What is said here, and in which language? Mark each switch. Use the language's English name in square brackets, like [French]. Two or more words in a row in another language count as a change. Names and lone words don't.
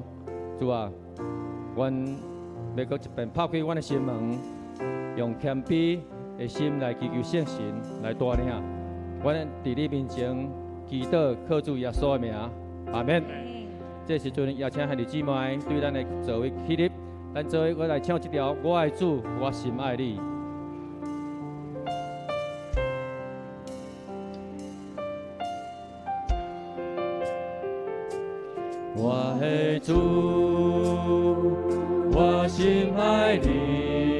[Min Nan Chinese] 主啊，阮要搁一遍拍开阮的心门。用谦卑的心来祈求圣神来带领，阮伫你面前祈祷，靠主耶稣的名，阿门。这时阵也请兄弟姊妹对咱的座位起立，咱做伙我来唱这条《我爱主，我心爱你》。我爱主，我心爱你。